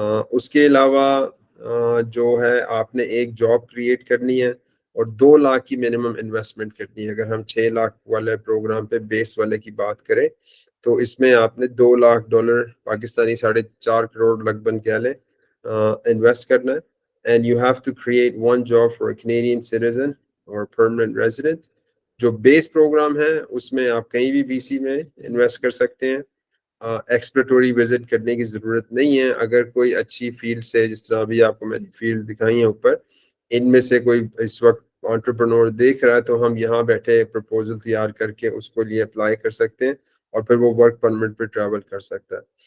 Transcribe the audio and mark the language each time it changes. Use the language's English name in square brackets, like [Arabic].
[Urdu] اس کے علاوہ جو ہے آپ نے ایک جاب کریٹ کرنی ہے اور 2 لاکھ کی منیمم انویسٹمنٹ کرنی ہے. اگر ہم 6 لاکھ والے پروگرام پہ بیس والے کی بات کریں تو اس میں آپ نے $2 لاکھ پاکستانی 4.5 کروڑ لگ بھگ کہہ لیں انویسٹ کرنا ہے. [English] And you have to create one job for a Canadian citizen or permanent resident. [Urdu] جو بیس پروگرام ہے اس میں آپ کہیں بھی BC میں انویسٹ کر سکتے ہیں, ایکسپلوریٹری وزٹ کرنے کی ضرورت نہیں ہے. اگر کوئی اچھی فیلڈ سے, جس طرح ابھی آپ کو میں نے فیلڈ دکھائی ہیں اوپر, ان میں سے کوئی اس وقت انٹرپرنور دیکھ رہا ہے تو ہم یہاں بیٹھے پروپوزل تیار کر کے اس کو لیے اپلائی کر سکتے ہیں اور پھر وہ ورک پرمٹ پہ ٹریول کر سکتا ہے.